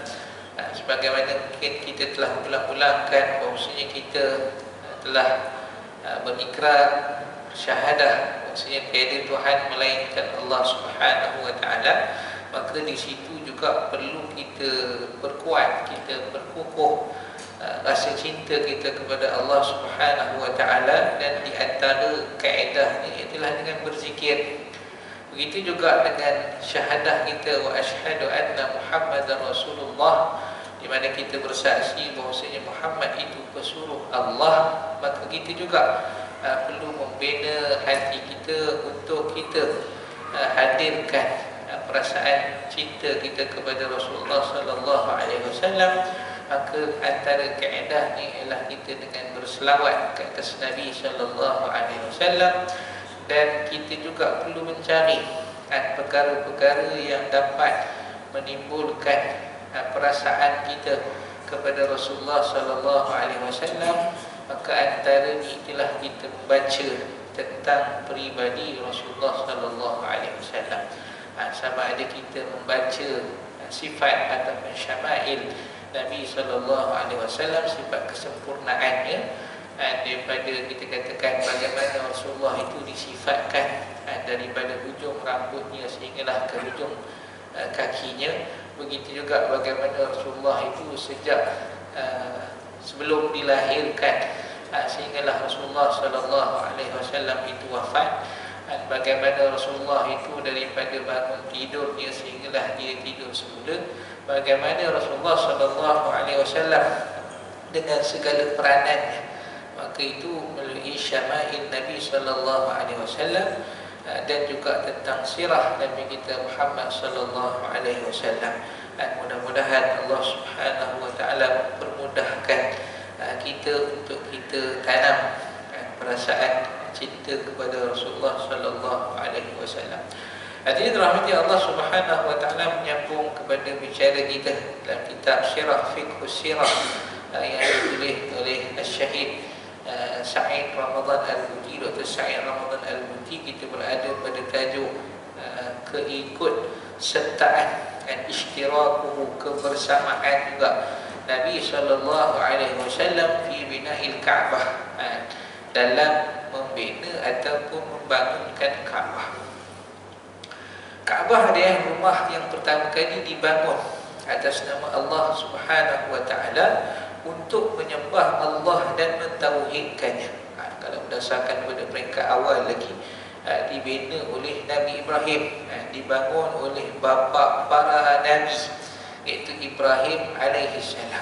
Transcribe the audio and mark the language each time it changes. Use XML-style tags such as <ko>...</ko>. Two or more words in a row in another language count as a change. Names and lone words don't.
<ms>Sebagaimana mungkin kita telah ulang-ulangkan bahawasanya kita telah berikrar syahadah bahwasanya tiada Tuhan melainkan Allah</ms> <ar>سبحانه وتعالى,</ar> <ms>maka di situ juga perlu kita perkuat, kita perkukuh rasa cinta kita kepada Allah</ms> <ar>سبحانه وتعالى,</ar> <ms>dan di antara kaedahnya ialah dengan berzikir. Begitu juga dengan syahadah kita,</ms> <ar>وأشهد أن محمدا رسول الله,</ar> <ms>di mana kita bersaksi bahawasanya Muhammad itu pesuruh Allah. Maka kita juga perlu membina hati kita untuk kita hadirkan perasaan cinta kita kepada Rasulullah</ms> <ar>صلى الله عليه وسلم.</ar> <ms>Maka antara kaedahnya ialah kita dengan berselawat ke atas Nabi</ms> <ar>صلى الله عليه وسلم,</ar> <ms>dan kita juga perlu mencari perkara-perkara yang dapat menimbulkan perasaan kita kepada Rasulullah</ms> <ar>صلى الله عليه وسلم.</ar> <ms>Maka antara itulah kita membaca tentang peribadi Rasulullah</ms> <ar>صلى الله عليه وسلم.</ar> <ms>Sama ada kita membaca sifat atau syama'il Nabi</ms> <ar>صلى الله عليه وسلم,</ar> <ms>sifat kesempurnaannya, daripada kita katakan bagaimana Rasulullah itu disifatkan daripada hujung rambutnya sehinggalah ke hujung kakinya. Begitu juga bagaimana Rasulullah itu sejak sebelum dilahirkan sehinggalah Rasulullah</ms> <ar>صلى الله عليه وسلم</ar> <ms>itu wafat, dan bagaimana Rasulullah itu daripada bangun tidurnya sehinggalah dia tidur semula, bagaimana Rasulullah</ms> <ar>صلى الله عليه وسلم</ar> <ms>dengan segala peranannya. Maka itu melalui syama'il Nabi</ms> <ar>صلى الله عليه وسلم,</ar> <ms>dan juga tentang sirah Nabi kita Muhammad</ms> <ar>صلى الله عليه وسلم.</ar> <ms>Dan mudah-mudahan Allah</ms> <ar>سبحانه وتعالى</ar> <ms>mempermudahkan kita untuk kita tanam perasaan cinta kepada Rasulullah</ms> <ar>صلى الله عليه وسلم.</ar> <ms>Hadirin rahmati Allah</ms> <ar>سبحانه وتعالى,</ar> <ms>menyambung kepada bicara kita dalam kitab Syirah Fiqh Sirah yang ditulis oleh Syahid Sa'id Ramadan Al-Buti, Dr. Sa'id Ramadan Al-Buti. Kita berada pada tajuk keikut sertaan dan ishtirakuhu, kebersamaan juga Nabi SAW</ms> <ar>في بناء الكعبة,</ar> <ms>dalam membina ataupun membangunkan Ka'bah. Ka'bah adalah rumah yang pertama kali dibangun atas nama Allah</ms> <ar>سبحانه وتعالى</ar> <ms>untuk menyembah Allah dan mentauhidkannya. Kalau berdasarkan pada peringkat awal lagi, dibina oleh Nabi Ibrahim, dibangun oleh bapa para nabi, iaitu Ibrahim</ms> <ar>عليه السلام.</ar>